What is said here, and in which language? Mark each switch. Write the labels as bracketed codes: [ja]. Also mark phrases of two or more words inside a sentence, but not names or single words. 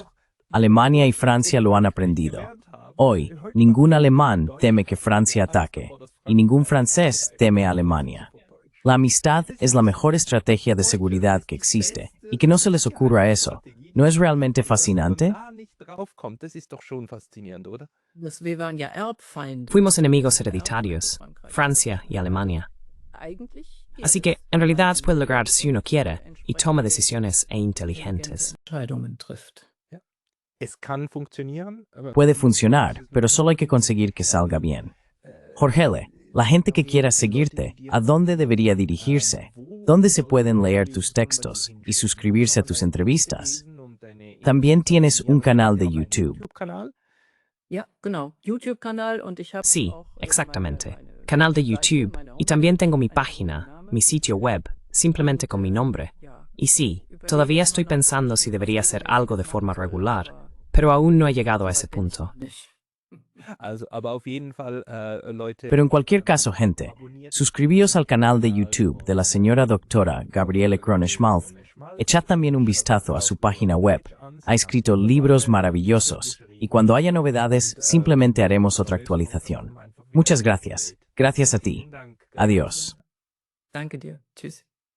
[es] Alemania y Francia lo han aprendido. Hoy, ningún alemán teme que Francia ataque, y ningún francés teme a Alemania. La amistad es la mejor estrategia de seguridad que existe, y que no se les ocurra eso. ¿No es realmente fascinante? [de] Da nicht draufkommt, das ist doch schon faszinierend, oder? Wir waren ja Erbfeinde. [es] Fuimos enemigos hereditarios, Francia y Alemania. Así que, en realidad, puede lograr si uno quiere y toma decisiones inteligentes. [de] Entscheidungen trifft. Es kann funktionieren, aber [es] Puede funcionar, pero solo hay que conseguir que salga bien. Jorgele, la gente que quiera seguirte, ¿a dónde debería dirigirse? ¿Dónde se pueden leer tus textos y suscribirse a tus entrevistas? También tienes un canal de YouTube. [de] YouTube-Kanal. Ja, genau. YouTube-Kanal und ich habe [es] Sí, [de] auch, [es] exactamente. [de] meine [es] Canal de [de] Seite, [es] YouTube [de] meine [es] y también tengo mi [de] Homepage, [es] página, mi sitio web, simplemente con mi nombre. [de] Ja. [es] Y sí, todavía estoy pensando si debería hacer algo de forma regular, pero aún no he llegado a ese punto. [de] Nicht. Also, aber auf jeden Fall, Leute. [es] Pero en cualquier caso, gente, suscribíos al canal de YouTube de la señora doctora Gabriele Kroneschmalz. Echad también un vistazo a su página web. Ha escrito libros maravillosos, y cuando haya novedades, simplemente haremos otra actualización. Muchas gracias. Gracias a ti. Adiós. [de] Danke dir. Tschüss.